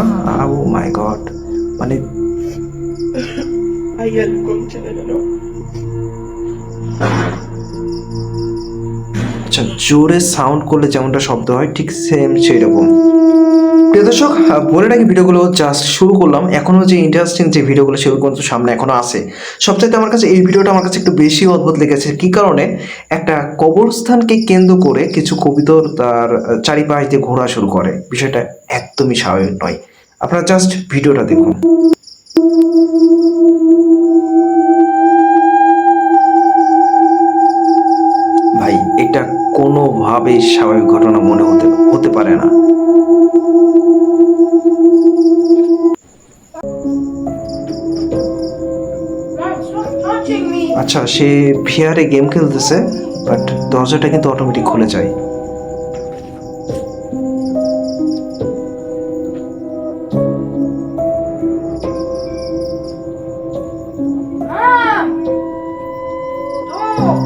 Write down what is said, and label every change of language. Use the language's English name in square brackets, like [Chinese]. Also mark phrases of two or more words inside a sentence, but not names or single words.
[English] oh my god, মানে [Spanish] Hay algo concha de la lora. [Bangla] আচ্ছা, জোরে সাউন্ড করলে যেমনটা শব্দ হয় ঠিক সেম সেই রকম। প্রিয় দর্শক, বলে রাখি ভিডিওগুলো জাস্ট শুরু করলাম, এখনো যে ইন্টারেস্টিং যে ভিডিওগুলো সেগুলো কিন্তু সামনে এখনো আছে। সবচাইতে আমার কাছে এই ভিডিওটা আমার কাছে একটু বেশি অদ্ভুত লেগেছে। কি কারণে? একটা কবরস্থানকে কেন্দ্র করে কিছু কবিতর তার চারিপাশ দিয়ে ঘোরা শুরু করে। বিষয়টা একদমই স্বাভাবিক নয়। আপনারা জাস্ট ভিডিওটা দেখুন। ভাই, এটা কোনোভাবেই স্বাভাবিক ঘটনা মনে হতে হতে পারে না। [English] Mom, stop touching me! [Bangla] আচ্ছা, সে ভিআরে গেম খেলতেছে, বাট দরজাটা কিন্তু অটোমেটিক খুলে যায়। [English] Mom! Stop!